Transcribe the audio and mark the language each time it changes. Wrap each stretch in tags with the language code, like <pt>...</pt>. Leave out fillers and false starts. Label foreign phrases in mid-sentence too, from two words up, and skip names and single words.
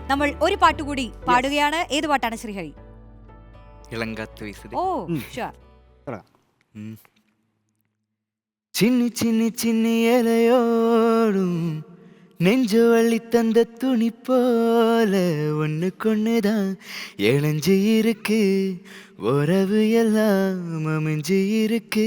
<ml>നമ്മൾ ഒരു പാട്ട് കൂടി പാടുകയാണ്. ഏത് പാട്ടാണ് ശ്രീഹരി?</ml> <ta>இளங்காத்து வீசுதே.</ta> <en>Oh sure.</en> <ta>சின்னி சின்னி சின்னி இலையோடும் நெஞ்சு வள்ளி தந்த துணி போல ஒண்ணுக்கொண்ணுதான் இழைஞ்சி இருக்கு, உறவு எல்லாம் அமைஞ்சு இருக்கு.</ta>